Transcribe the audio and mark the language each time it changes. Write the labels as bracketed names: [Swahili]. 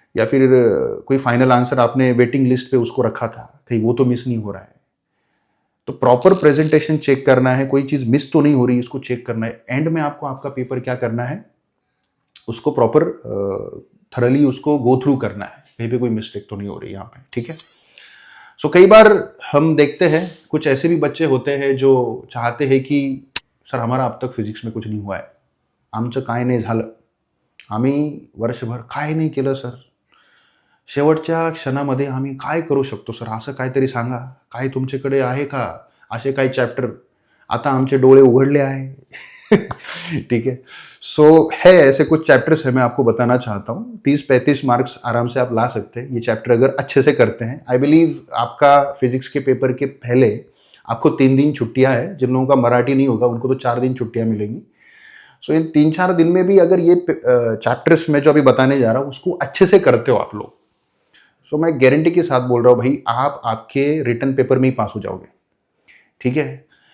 [Hindi] या फिर कोई फाइनल आंसर आपने वेटिंग लिस्ट पे उसको रखा था, कहीं वो तो मिस नहीं हो रहा है। तो प्रॉपर प्रेजेंटेशन चेक करना है, कोई चीज़ मिस तो नहीं हो रही, इसको चेक करना है। एंड में आपको आपका पेपर क्या करना है, उसको प्रॉपर थरली उसको गो थ्रू करना है, कहीं पे कोई मिस्टेक तो नहीं हो रही यहाँ पे, ठीक है। सो कई बार हम देखते हैं कुछ ऐसे भी बच्चे होते हैं जो चाहते हैं कि सर हमारा अब तक फिजिक्स में कुछ नहीं हुआ [Marathi] आहे, आमचं काय नाही झालं, आम्ही वर्षभर काय नाही केलं सर, शेवटच्या क्षणामध्ये आम्ही काय करू शकतो सर, असं काहीतरी सांगा, काय तुमच्याकडे आहे का असे काही चॅप्टर, आता आमचे डोळे उघडले आहे। [Hindi] ठीक है। सो है ऐसे कुछ चैप्टर्स है, मैं आपको बताना चाहता हूँ। 30-35 मार्क्स आराम से आप ला सकते हैं ये चैप्टर अगर अच्छे से करते हैं। [English] I believe [Hindi] आपका फिजिक्स के पेपर के पहले आपको 3 दिन छुट्टियां है, जिन लोगों का मराठी नहीं होगा उनको तो 4 दिन छुट्टियां मिलेंगी। सो इन 3-4 दिन में भी अगर ये चैप्टर्स मैं जो अभी बताने जा रहा हूँ उसको अच्छे से करते हो आप लोग, सो मैं गारंटी के साथ बोल रहा हूँ भाई, आप आपके रिटर्न पेपर में ही पास हो जाओगे, ठीक है।